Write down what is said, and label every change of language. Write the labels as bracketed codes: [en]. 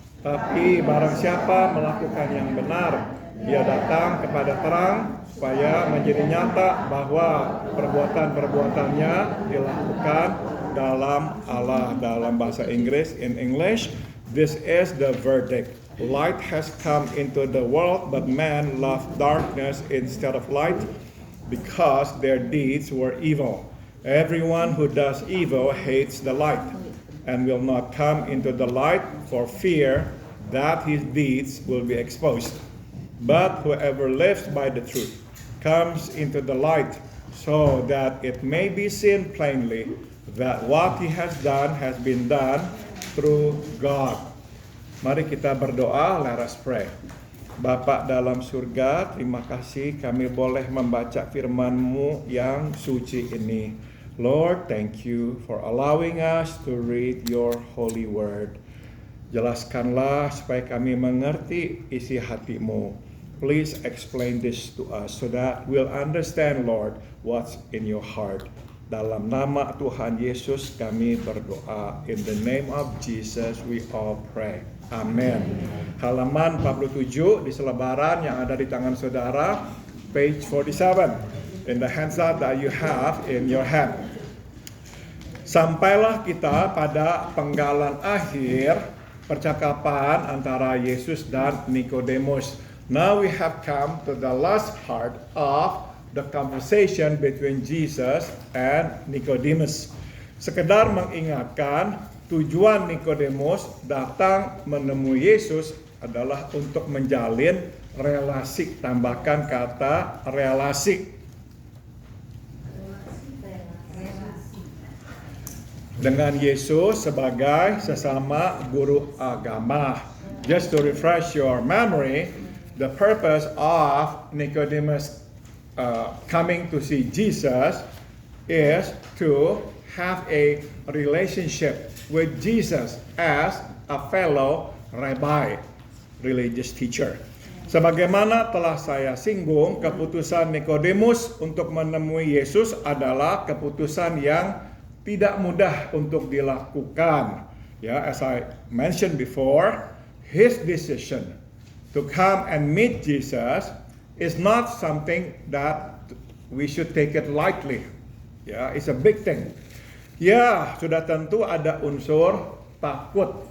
[id] Tapi barang siapa melakukan yang benar, dia datang kepada terang, supaya menjadi nyata bahwa perbuatan-perbuatannya dilakukan dalam Allah. Dalam bahasa Inggris, [en] in English, this is the verdict. Light has come into the world, but man loved darkness instead of light, because their deeds were evil. Everyone who does evil hates the light, and will not come into the light for fear that his deeds will be exposed. But whoever lives by the truth comes into the light, so that it may be seen plainly that what he has done has been done through God. [id] Mari kita berdoa, [en] let us pray. [id] Bapa dalam surga, terima kasih kami boleh membaca firman-Mu yang suci ini. [en] Lord, thank you for allowing us to read your holy word. [id] Jelaskanlah supaya kami mengerti isi hati-Mu. [en] Please explain this to us so that we'll understand, Lord, what's in your heart. [id] Dalam nama Tuhan Yesus kami berdoa. [en] In the name of Jesus we all pray. Amen. [id] Halaman 47 di selebaran yang ada di tangan saudara, [en] page 47, in the handout that you have in your hand. [id] Sampailah kita pada penggalan akhir percakapan antara Yesus dan Nikodemus. [en] Now we have come to the last part of the conversation between Jesus and Nicodemus. [id] Sekedar mengingatkan, tujuan Nikodemus datang menemui Yesus adalah untuk menjalin relasi. Tambahkan kata relasi. Dengan Yesus sebagai sesama guru agama. [en] Just to refresh your memory, the purpose of Nicodemus coming to see Jesus is to have a relationship with Jesus as a fellow rabbi, religious teacher. [id] Sebagaimana telah saya singgung, keputusan Nikodemus untuk menemui Yesus adalah keputusan yang tidak mudah untuk dilakukan. [en] Ya, as I mentioned before, his decision to come and meet Jesus is not something that we should take it lightly. [id] Ya, [en] it's a big thing. [id] Ya, sudah tentu ada unsur takut.